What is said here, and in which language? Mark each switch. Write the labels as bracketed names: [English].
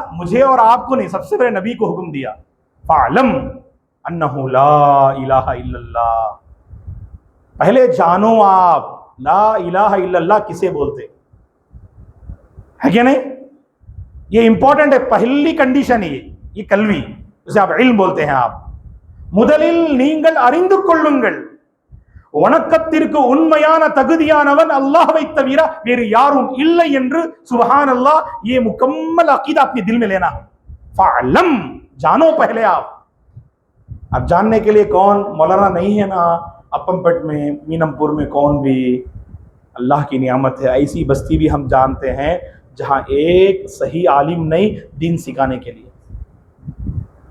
[Hindi] मुझे और आपको नहीं, सबसे पहले नबी को हुक्म दिया, [Arabic] फ़अलम अन्नहु ला इलाहा इल्लल्लाह। [Hindi] पहले जानो आप ला इलाहा इल्लल्लाह किसे बोलते है क्या नहीं? ये इंपॉर्टेंट है, पहली कंडीशन है ये कल्वी, उसे आप इल्म बोलते हैं। [Tamil] आप முதலில் நீங்கள் அறிந்து கொள்ளுங்கள் வணக்கத்திற்கு உண்மையான தகுதியானவன் அல்லாஹ்வை தவிர வேறு யாரும் இல்லை என்று [Hindi] सुभान अल्लाह ये मुकम्मल अकीदा अपने दिल में लेना। फ़अलम, जानो पहले आप। अब जानने के लिए कौन मौलाना नहीं है ना अपमपट में, मीनमपुर में कौन भी, अल्लाह की नियामत है। ऐसी बस्ती भी हम जानते हैं जहां एक सही आलिम नहीं दीन सिखाने के लिए।